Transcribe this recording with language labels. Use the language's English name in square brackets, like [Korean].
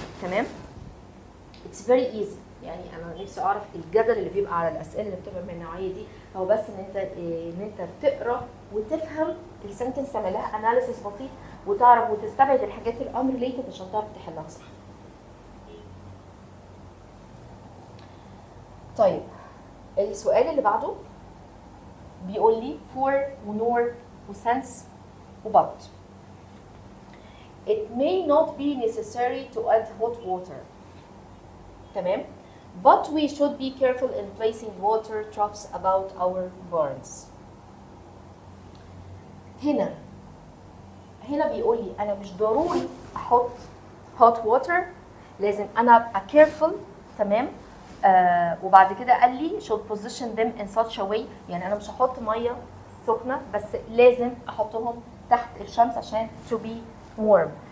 [English] تمام؟ It's very easy. [Arabic] يعني انا نفسي اعرف الجدل اللي بيبقى على الاسئله اللي بتبقى من النوعيه دي، هو بس ان انت تقرا وتفهم السنتنس، تعمل لها اناليسيس بسيط وتعرف وتستبعد الحاجات الانريليتد عشان تعرف تحلها صح. طيب السؤال اللي بعده بيقول لي for ونور وسنس وبut. [English] It may not be necessary to add hot water. تمام. But we should be careful in placing water troughs about our barns. [Arabic] هنا بيقول لي انا مش ضروري احط [English] hot water، [Arabic] لازم انا ابقى careful. تمام. وبعد كده قال لي [English] should position them in such a way، [Arabic] يعني انا مش هحط ميه سخنه، بس لازم احطهم تحت الشمس عشان [English] to be warm.